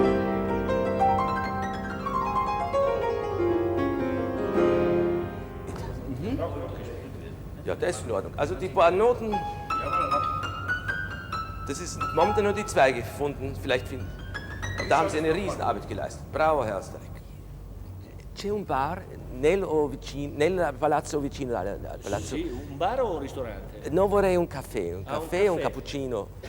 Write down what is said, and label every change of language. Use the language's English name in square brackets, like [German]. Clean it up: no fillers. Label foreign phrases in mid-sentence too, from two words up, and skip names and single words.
[German] Ja, das ist in Ordnung. Also die paar Noten, das ist momentan nur die zwei gefunden, vielleicht finden. Und da haben sie eine Riesenarbeit geleistet. Bravo, Herr Steig. [Italian] C'è un bar nel palazzo vicino al palazzo. Sì, un bar o un ristorante? No, vorrei un caffè, un caffè. Un cappuccino.